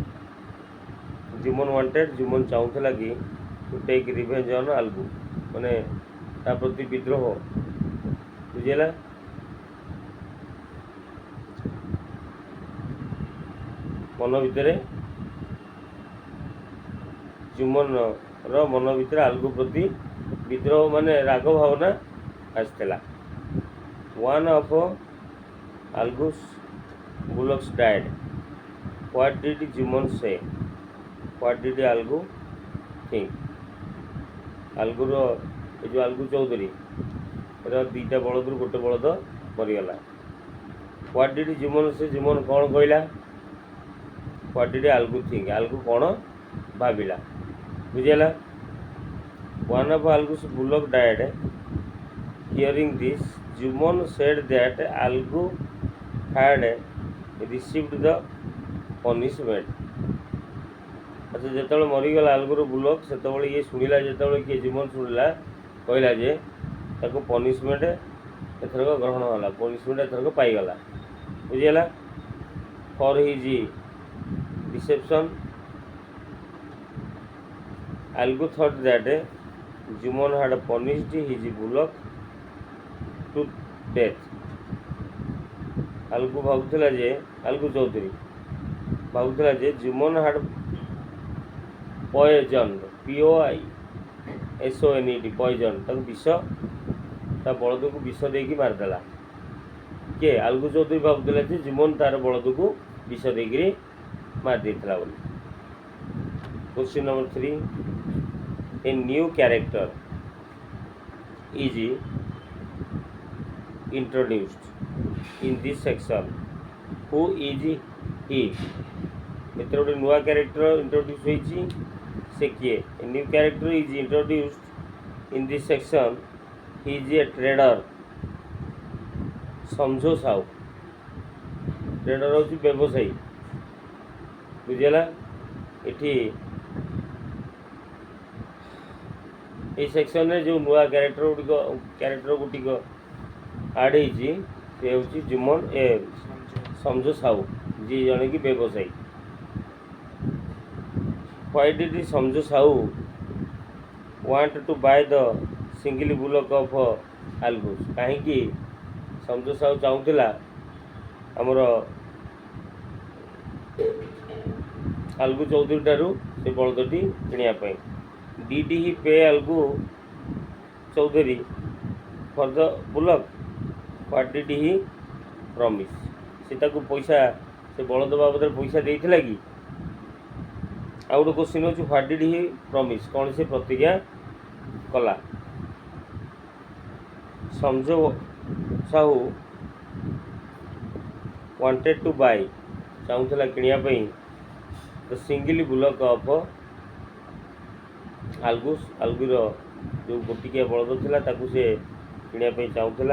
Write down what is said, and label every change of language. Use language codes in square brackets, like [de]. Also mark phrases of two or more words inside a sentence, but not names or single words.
[or] ଜୁମନ ଚାହୁଁଥିଲା କି [en] to take revenge on Algu, [or] ମାନେ ତା ପ୍ରତି ବିଦ୍ରୋହ, ବୁଝିହେଲା। ମନ ଭିତରେ ଜୁମନର ମନ ଭିତରେ ଆଲଗୁ ପ୍ରତି ବିଦ୍ରୋହ, ମାନେ ରାଗ ଭାବନା ଆସିଥିଲା। [en] one of Algus bullocks died. What did Juman say? What did Algu think? [or] ଆଲଗୁର ଏ ଯେଉଁ ଆଲଗୁ ଚୌଧୁରୀ ଦୁଇଟା ବଳଦରୁ ଗୋଟେ ବଳଦ ମରିଗଲା। [en] what did Juman say, [or] ଜୁମନ କ'ଣ କହିଲା? [en] what did Algu think, [or] ଆଲଗୁ କ'ଣ ଭାବିଲା, ବୁଝିହେଲା। [en] one of Algus bullock died. Hearing this, Juman said that Algu had received the punishment। [or] ଆଚ୍ଛା, ଯେତେବେଳେ ମରିଗଲା ଆଲଗୁର ବୁଲକ୍, ସେତେବେଳେ ଇଏ ଶୁଣିଲା, ଯେତେବେଳେ କିଏ ଜୁମନ ଶୁଣିଲା, କହିଲା ଯେ ତାକୁ ପନିସମେଣ୍ଟ ଏଥରକ ଗ୍ରହଣ ହେଲା, ପନିସମେଣ୍ଟ ଏଥରକ ପାଇଗଲା, ବୁଝିହେଲା। [en] for his deception Algu thought that Juman had punished his bullock to death। [or] ଆଲଗୁ ଚୌଧୁରୀ ଭାବୁଥିଲା ଯେ ଜୁମନ [en] had poisoned, POISONED, [or] ପଏଜନ୍, ତାକୁ ବିଷ, ତା ବଳଦକୁ ବିଷ ଦେଇକି ମାରିଦେଲା। କିଏ? ଆଲଗୁ ଚୌଧୁରୀ ଭାବୁଥିଲା ଯେ ଜୁମନ ତାର ବଳଦକୁ ବିଷ ଦେଇକିରି ମାରି ଦେଇଥିଲା ବୋଲି। [en] Question number 3, a new character is introduced in this section। Who is he? [or] ଏଥିରେ ଗୋଟେ ନୂଆ [en] character introduce [or] ହୋଇଛି, ସେ କିଏ? [en] A new character is introduced in this section। He is a trader। [or] ସମଝୋ ସାହୁ, ଟ୍ରେଡର ହେଉଛି ବ୍ୟବସାୟୀ, ବୁଝିହେଲା। ଏଠି এই ସେକ୍ସନରେ ଯେଉଁ ନୂଆ କ୍ୟାରେକ୍ଟର ଗୁଡ଼ିକ ଆଡ଼୍ ହେଇଛି, ସେ ହେଉଛି ସମଝୋ ସାହୁ, ଯିଏ ଜଣେ କି ବ୍ୟବସାୟୀ। [en] Why did Samju Sahu want to buy the single bullock of Algus? [or] କାହିଁକି ସମଜୁ ସାହୁ ଚାହୁଁଥିଲା ଆମର ଆଲଗୁ ଚୌଧୁରୀ ଠାରୁ ସେ ବଳଦଟି କିଣିବା ପାଇଁ? [en] Did he pay Algu ଚୌଧୁରୀ for the bullock? What did he promise? [or] ସେ ତାକୁ ପଇସା ସେ ବଳଦ ବାବଦରେ ପଇସା ଦେଇଥିଲା କି? ଆଉ ଗୋଟେ କ୍ୱେଶ୍ଚିନ୍ ହେଉଛି [en] what did he promise, [or] କ'ଣ ସେ ପ୍ରତିଜ୍ଞା କଲା? ସମଜୁ ସାହୁ [en] wanted to buy [or] ଚାହୁଁଥିଲା କିଣିବା ପାଇଁ [en] the single bullock of Algus, [or] ଆଲଗୁର ଯେଉଁ ଗୋଟିକିଆ ବଳଦ ଥିଲା ତାକୁ ସେ କିଣିବା ପାଇଁ ଚାହୁଁଥିଲା।